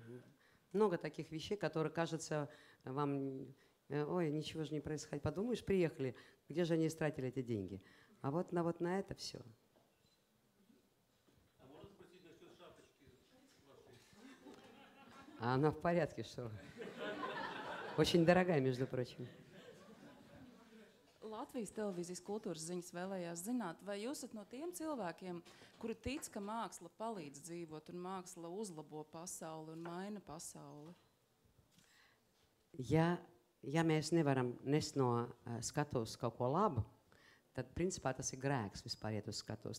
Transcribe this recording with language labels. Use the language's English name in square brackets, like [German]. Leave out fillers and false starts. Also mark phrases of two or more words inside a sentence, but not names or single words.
[Russian] Много таких вещей, которые кажутся вам, ой, ничего же не происходит. Подумаешь, приехали, где же они истратили эти деньги? А вот на это все. А можно спросить насчет шапочки вашей? А она в порядке, что? Очень дорогая, между прочим. [Latvian] Latvijas televīzijas kultūras ziņas vēlējās zināt, vai jūs esat no tiem cilvēkiem, kuri tic, ka māksla palīdz dzīvot un māksla uzlabo pasauli un maina pasauli? Ja mēs nevaram nest no skatuves kaut ko labu, tad principā tas ir grēks vispār iet uz skatuves.